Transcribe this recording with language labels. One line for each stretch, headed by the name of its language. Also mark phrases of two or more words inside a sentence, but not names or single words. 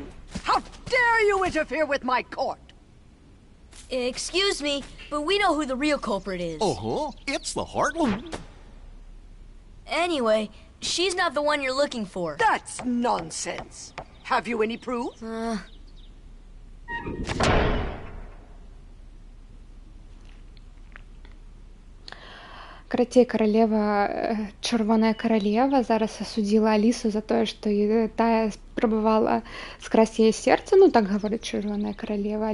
English: How dare you interfere with my court? Excuse me, but we know who the real culprit is. Uh-huh. It's the Heartland. Anyway, she's not the one you're looking for. That's nonsense. Have you any proof?
Belarusian: Карацей, чырвоная каралева зараз асудзіла Алісу за тое, што тая спрабавала скрасці яе сердце, ну так гаворыць чырвоная каралева.